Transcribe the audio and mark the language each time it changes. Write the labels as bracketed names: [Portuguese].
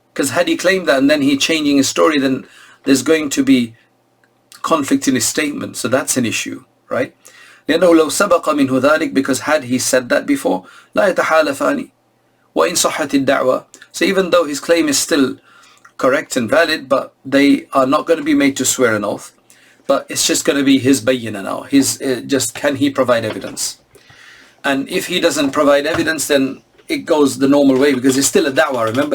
[English] Because had he claimed that and then he changing his story, then there's going to be conflict in his statement. So that's an issue, right? [Arabic] لأنه لو سبق منه ذلك, [English] because had he said that before, [Arabic] لا يتحالفان وإن صحت الدعوة. [English] So even though his claim is still correct and valid, but they are not going to be made to swear an oath. But it's just going to be his bayyina now. Just can he provide evidence? And if he doesn't provide evidence, then it goes the normal way, because it's still a da'wah, remember?